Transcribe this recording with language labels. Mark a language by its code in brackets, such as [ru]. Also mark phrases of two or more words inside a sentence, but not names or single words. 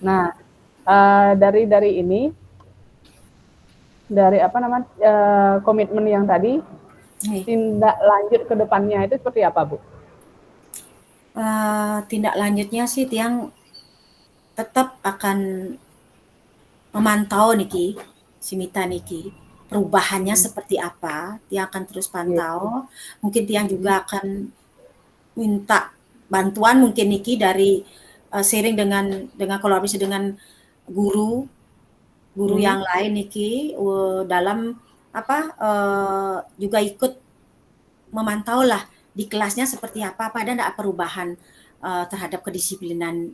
[id] Nah, dari ini, dari apa namanya komitmen yang tadi, Nggih. tindak lanjut ke depannya itu seperti apa, Bu? Tindak lanjutnya sih Tiang tetap akan memantau niki, si Mita niki, perubahannya Hmm. seperti apa, Tiang akan terus Iya. pantau. Mungkin Tiang Hmm. juga akan minta bantuan mungkin niki dari sharing dengan kolaborasi dengan guru guru Hmm. yang lain niki dalam apa juga ikut memantau lah di kelasnya seperti apa ada enggak perubahan terhadap kedisiplinan